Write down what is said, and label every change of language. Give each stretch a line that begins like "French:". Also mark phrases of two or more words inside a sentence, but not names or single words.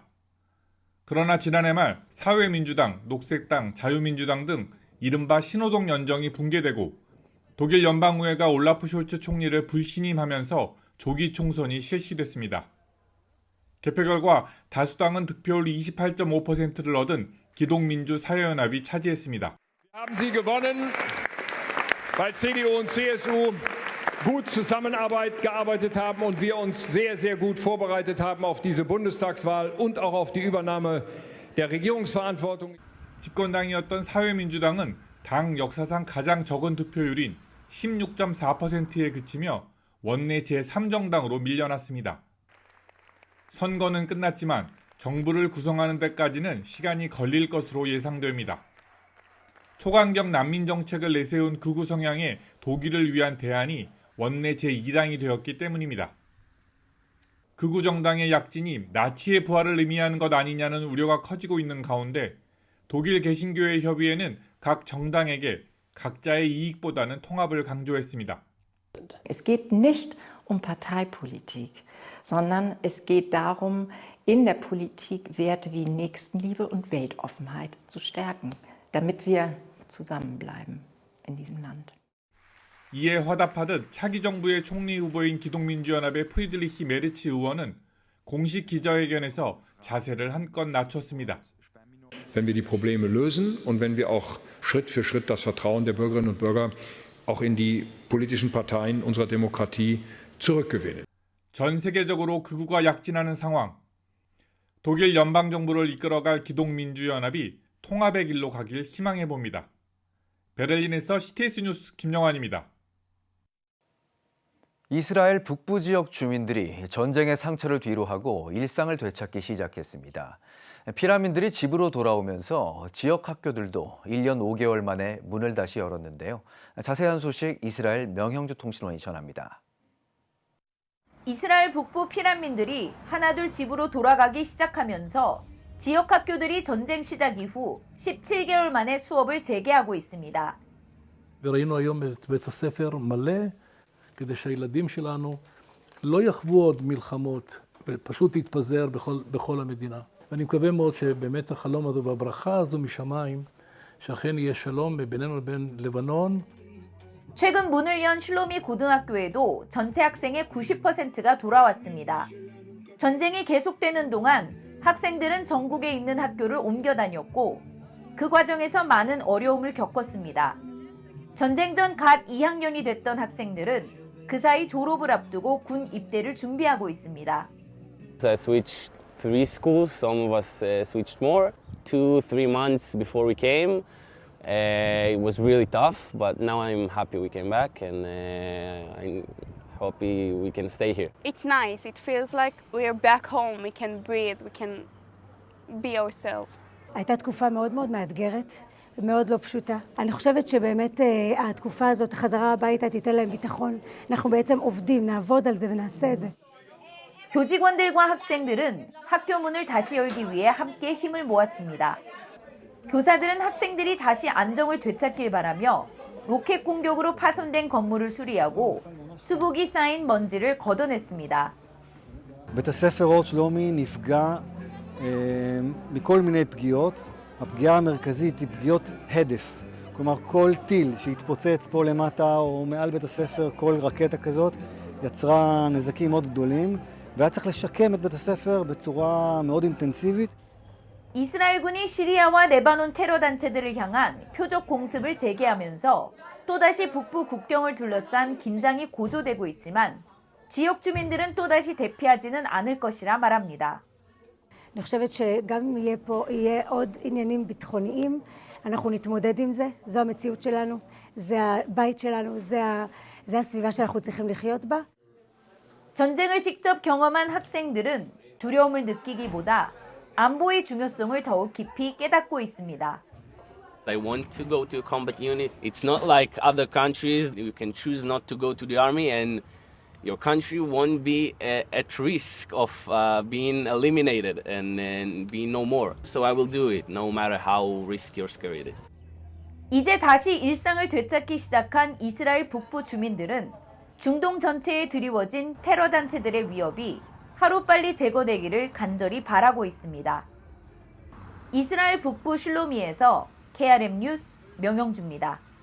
Korean: 그러나 지난해 말 사회민주당, 녹색당, 자유민주당 등 이른바 신호동 연정이 붕괴되고 독일 연방의회가 올라프 숄츠 총리를 불신임하면서 조기 총선이 실시됐습니다. 개표 결과 다수당은 득표율 28.5%를 얻은 기독민주사회연합이 차지했습니다.
German: Haben sie gewonnen, weil CDU und CSU gut gearbeitet haben und wir uns sehr, sehr gut vorbereitet haben auf diese Bundestagswahl und auch auf die Übernahme der Regierungsverantwortung.
Korean: 집권당이었던 사회민주당은 당 역사상 가장 적은 득표율인 16.4%에 그치며 원내 제3정당으로 밀려났습니다. 선거는 끝났지만 정부를 구성하는 데까지는 시간이 걸릴 것으로 예상됩니다. 초강경 난민 정책을 내세운 극우 성향의 독일을 위한 대안이 원내 제2당이 되었기 때문입니다. 극우 정당의 약진이 나치의 부활을 의미하는 것 아니냐는 우려가 커지고 있는 가운데 독일 개신교회 협의회는 각 정당에게 각자의 이익보다는 통합을 강조했습니다.
German: Es geht nicht um Parteipolitik, sondern es geht darum, in der Politik Werte wie Nächstenliebe und Weltoffenheit zu stärken, damit wir zusammenbleiben in diesem Land.
Korean: 이에 화답하듯 차기 정부의 총리 후보인 기독민주연합의 프리드리히 메르츠 의원은 공식 기자회견에서 자세를 한껏 낮췄습니다.
German: Wenn wir die Probleme lösen und wenn wir auch Schritt für Schritt das Vertrauen der Bürgerinnen und Bürger auch in die politischen Parteien unserer Demokratie zurückgewinnen.
Korean: 전 세계적으로 극우가 약진하는 상황. 독일 연방정부를 이끌어갈 기독민주연합이 통합의 길로 가길 희망해 봅니다. 베를린에서 CTS 뉴스 김영환입니다. 이스라엘 북부 지역 주민들이 전쟁의 상처를 뒤로하고 일상을 되찾기 시작했습니다. 피난민들이 집으로 돌아오면서 지역 학교들도 1년 5개월 만에 문을 다시 열었는데요. 자세한 소식 이스라엘 명형주 통신원이 전합니다. 이스라엘 북부 피난민들이 하나둘 집으로 돌아가기 시작하면서 지역 학교들이 전쟁 시작 이후 17개월 만에 수업을 재개하고 있습니다.
Hebrew: וראינו היום את בית הספר מלא כדי שהילדים שלנו לא יחוו עוד מלחמות ופשוט יתפזר בכל המדינה. ואני מקווה מאוד שבאמת החלום הזה והברכה הזו משמיים שאכן יהיה שלום בינינו לבין לבנון.
Korean: 최근 문을 연 실로미 고등학교에도 전체 학생의 90%가 돌아왔습니다. 전쟁이 계속되는 동안 학생들은 전국에 있는 학교를 옮겨 다녔고 그 과정에서 많은 어려움을 겪었습니다. 전쟁 전 갓 2학년이 됐던 학생들은 그 사이 졸업을 앞두고 군 입대를 준비하고 있습니다.
English: I switched 3 schools, some of us switched more. 2-3 months before we came, it was really tough, but now I'm happy we came back and I'm happy we can stay here. It's nice. It feels like we're back home. We can breathe. We can be ourselves.
Hebrew: הייתה תקופה מאוד מאוד מאתגרת ומאוד לא פשוטה. אני חושבת שבאמת התקופה הזאת, החזרה הביתה, תיתן להם ביטחון. אנחנו בעצם עובדים, נעבוד על זה ונעשה את זה.
Korean: 교직원들과 학생들은 학교 문을 다시 열기 위해 함께 힘을 모았습니다. 교사들은 학생들이 다시 안정을 되찾길 바라며 로켓 공격으로 파손된 건물을 수리하고 수북이 쌓인 먼지를 걷어냈습니다.
Hebrew: בית הספר אורט שלומי נפגע מכל מיני פגיעות. הפגיעה המרכזית היא פגיעות הדף. כלומר, כל טיל שהתפוצץ פה למטה או מעל בית הספר, כל רקטה כזאת, יצרה נזקים מאוד גדולים, והיה צריך לשקם את בית הספר בצורה מאוד אינטנסיבית.
Korean: 이스라엘군이 시리아와 레바논 테러 단체들을 향한 표적 공습을 재개하면서 또다시 북부 국경을 둘러싼 긴장이 고조되고 있지만 지역 주민들은 또다시 대피하지는 않을 것이라 말합니다.
Hebrew: אני חושבת שגם אם יהיה עוד עניינים ביטחוניים, אנחנו נתמודד עם זה, זו המציאות שלנו, זה הבית שלנו, זה הסביבה שאנחנו צריכים לחיות בה.
Korean: 전쟁을 직접 경험한 학생들은 두려움을 느끼기보다 안보의 중요성을 더욱 깊이 깨닫고 있습니다.
English: I want to go to a combat unit. It's not like other countries. You can choose not to go to the army and your country won't be at risk of being eliminated and being no more. So I will do it no matter how risky or scary it is.
Korean: 이제 다시 일상을 되찾기 시작한 이스라엘 북부 주민들은 중동 전체에 드리워진 테러 단체들의 위협이 하루빨리 제거되기를 간절히 바라고 있습니다. 이스라엘 북부 실로미에서 KRM 뉴스 명영주입니다.